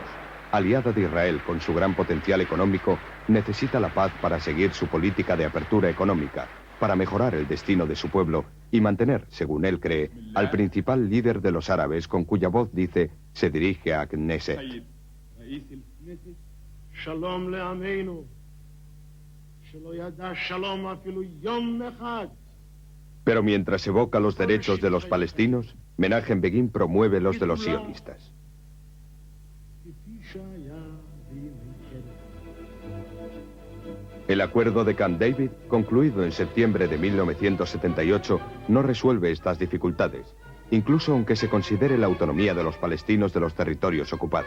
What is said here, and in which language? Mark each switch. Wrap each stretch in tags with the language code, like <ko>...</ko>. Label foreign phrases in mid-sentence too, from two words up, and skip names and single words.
<es>Aliada de Israel con su gran potencial económico, necesita la paz para seguir su política de apertura económica, para mejorar el destino de su pueblo y mantener, según él cree, al principal líder de los árabes con cuya voz dice se dirige a Knesset.</es> <he>שלום לעמנו, שלא ידע שלום אפילו יום אחד.</he> <es>Pero mientras evoca los derechos de los palestinos, Menachem Begin promueve los de los sionistas. El acuerdo de Camp David, concluido en septiembre de 1978, no resuelve estas dificultades, incluso aunque se considere la autonomía de los palestinos de los territorios ocupados.</es>